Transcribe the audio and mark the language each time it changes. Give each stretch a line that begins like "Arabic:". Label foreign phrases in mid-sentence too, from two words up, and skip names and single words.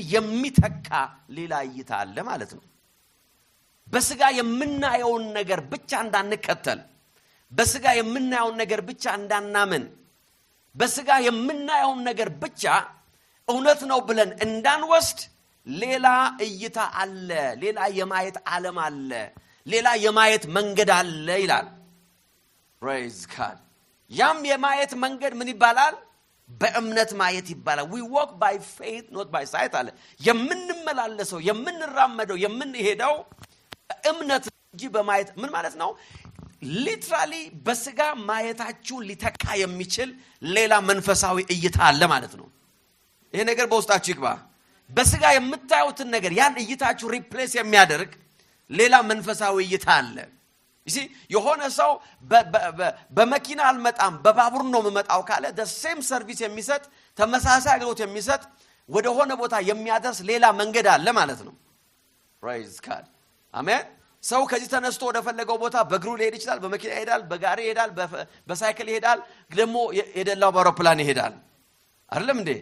Amharic: የሚተካ ሌላ እይታ አለ ማለት ነው። በስጋ የምናየውን ነገር ብቻ እንዳንከተል፣ በስጋ የምናየውን ነገር ብቻ እንዳናምን፣ በስጋ የምናየውን ነገር ብቻ እውነት ነው ብለን እንዳንወስድ ሌላ እይታ አለ፣ ሌላ የማየት ዓለም አለ፣ ሌላ የማየት መንገድ አለ ይላል።
English: praise God።
Amharic: ያም የማየት መንገድ ምን ይባላል? በእምነት ማየት ይባላል።
English: we walk by faith not by sight
Amharic: አለ። የምንመላለሰው የምንራመደው የምንሄደው እምነት እንጂ በማየት ምን ማለት ነው? ሊትራሊ በስጋ ማየታችሁን ሊተካ የሚችል ሌላ መንፈሳዊ እይታ አለ ማለት ነው። ይሄ ነገር በውስጣችሁ ይግባ። በስጋ የምታዩትን ነገር ያን እይታችሁ ሪፕሌስ የሚያደርግ ሌላ መንፈሳዊ እይታ አለ። እሺ የሆነ ሰው በመኪና አልመጣም በባቡር ነው የምመጣው ካለ
English: the same service
Amharic: የሚሰጥ ተመሳሳይ አገልግሎት የሚሰጥ ወደ ሆነ ቦታ የሚያደርስ ሌላ መንገድ አለ ማለት ነው።
English: praise God
Amharic: አሜን። ሰው ከዚህ ተነስቶ ወደ ፈለገው ቦታ በእግሩ ሊሄድ ይችላል፣ በመኪና ይሄዳል፣ በጋሪ ይሄዳል፣ በሳይክል ይሄዳል፣ ደግሞ የደላው በአውሮፕላን ይሄዳል። አይደለም እንዴ?